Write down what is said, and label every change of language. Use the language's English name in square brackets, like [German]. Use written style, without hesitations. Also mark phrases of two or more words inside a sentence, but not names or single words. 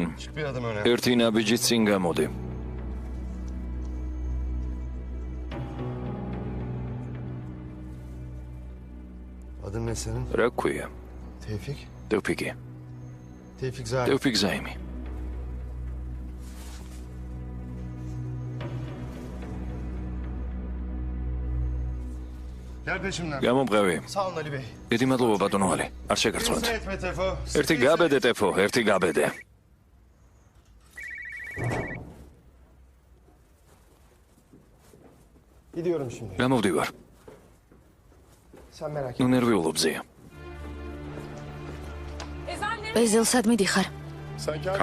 [Turkish] çık bir adım öne. [Georgian] ერთი ნაბიჯით წინ გამოდი. [Turkish] Adın ne senin? [Georgian] რა ქვია? [Turkish] Tevfik. [Georgian] თეოფიკი. [Turkish] Tevfik Zahir. [Georgian] თეოფიკ ზაიმი. [Turkish] Gel peşimden. [Georgian] გამომყევი. [Turkish] Sağ olun Ali Bey. [Georgian] დიდი მადლობა ბატონო ალი. არ შეგარცხვენთ. [Turkish] Hüsnü etme Tefo. [Georgian] ერთი გაბედე ტეფო, ერთი გაბედე. [Turkish] Gidiyorum şimdi. [Georgian] გამოვდივარ. [Turkish] Sen merak [Georgian] ნუ [Turkish] etme. [Georgian] ნერვიულობზეა. [Turkish] Ezanları [Georgian] ეზელ, სად მიდიხარ? [Turkish] Sen kendin